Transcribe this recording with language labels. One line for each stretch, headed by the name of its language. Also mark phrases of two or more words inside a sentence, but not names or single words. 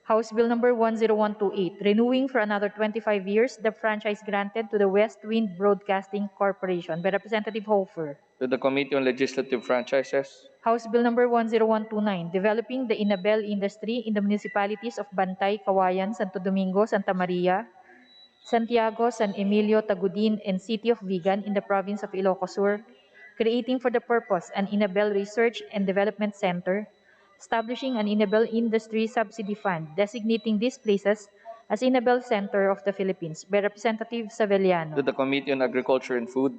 English: House Bill number 10128, renewing for another 25 years the franchise granted to the West Wind Broadcasting Corporation by Representative Hofer. To the Committee on Legislative Franchises. House Bill number 10129, developing the inabel industry in the municipalities of Bantay, Kawayan, Santo Domingo, Santa Maria, Santiago, San Emilio, Tagudin, and City of Vigan in the province of Ilocos Sur, creating for the purpose an inabel research and development center, establishing an inabel industry subsidy fund, designating these places as Inabel Center of the Philippines by Representative To Saveliano. the Committee on Agriculture and Food.